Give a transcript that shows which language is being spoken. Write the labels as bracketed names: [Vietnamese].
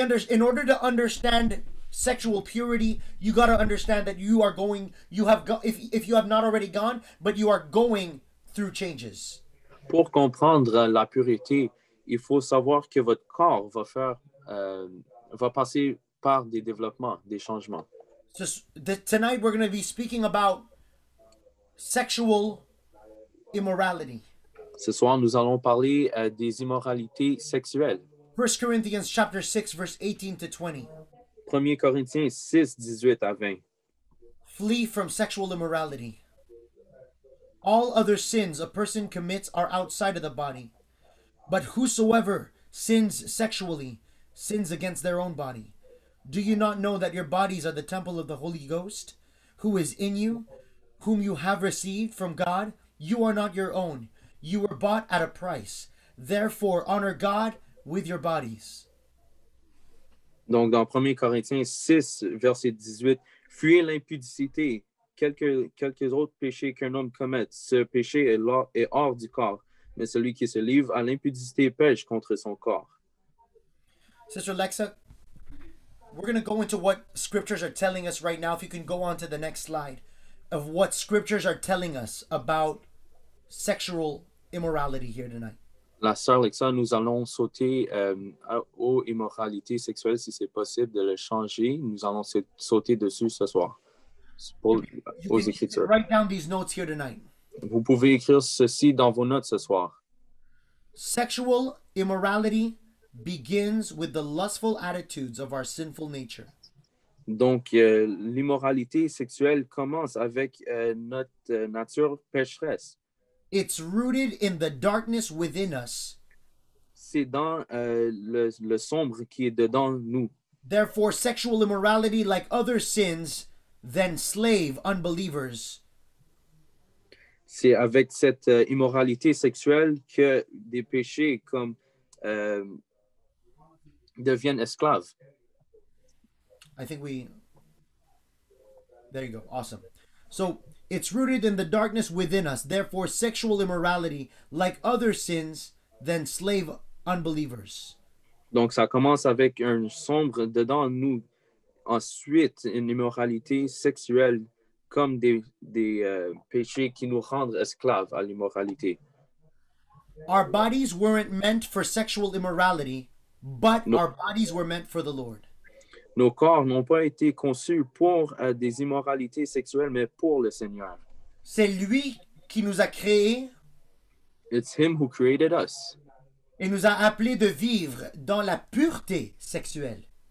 [English] In order to understand sexual purity, you got to understand that you are going, if you have not already gone, but you are going through changes. [French] Pour comprendre la pureté, il faut savoir que votre corps va passer par des développements, des changements. [English] Tonight we're going to be speaking about sexual immorality. [French] Ce soir, nous allons parler des immoralités sexuelles. [English] 1 Corinthians chapter 6, verse 18 to 20. [French] 1 Corinthiens 6, 18 à 20. [English] Flee from sexual immorality. All other sins a person commits are outside of the body, but whosoever sins sexually sins against their own body. Do you not know that your bodies are the temple of the Holy Ghost, who is in you, whom you have received from God? You are not your own. You were bought at a price. Therefore, honor God with your bodies. [French] Donc, dans 1 Corinthiens 6, verset 18, « Fuyez l'impudicité, quelques autres péchés qu'un homme commette. Ce péché est hors du corps, mais celui qui se livre à l'impudicité pêche contre son corps. » [English] Sister Lexa, we're going to go into what scriptures are telling us right now. If you can go on to the next slide of what scriptures are telling us about sexual immorality here tonight. [French] La sœur Lexa, nous allons sauter aux immoralités sexuelles, si c'est possible de le changer. Nous allons sauter dessus ce soir, aux Écritures. [English] Write down these notes here tonight. [French] Vous pouvez écrire ceci dans vos notes ce soir. [English] Sexual immorality begins with the lustful attitudes of our sinful nature. [French] Donc, l'immoralité sexuelle commence avec notre nature pécheresse. [English] It's rooted in the darkness within us. [French] C'est dans le sombre qui est dedans nous. [English] Therefore, sexual immorality, like other sins, then slave unbelievers. [French] C'est avec cette immoralité sexuelle que des péchés comme deviennent esclaves. [English] I think there you go. Awesome. So it's rooted in the darkness within us. Therefore, sexual immorality, like other sins, then slave unbelievers. [French] Donc, ça commence avec un sombre dedans nous. Ensuite, une immoralité sexuelle comme des péchés qui nous rendent esclaves à l'immoralité. [English] Our bodies weren't meant for sexual immorality, but our bodies were meant for the Lord. [French] Nos corps n'ont pas été conçus pour des immoralités sexuelles, mais pour le Seigneur. C'est lui qui nous a créés. [English] It's him who created us. [French] Et nous a appelés de vivre dans la pureté sexuelle.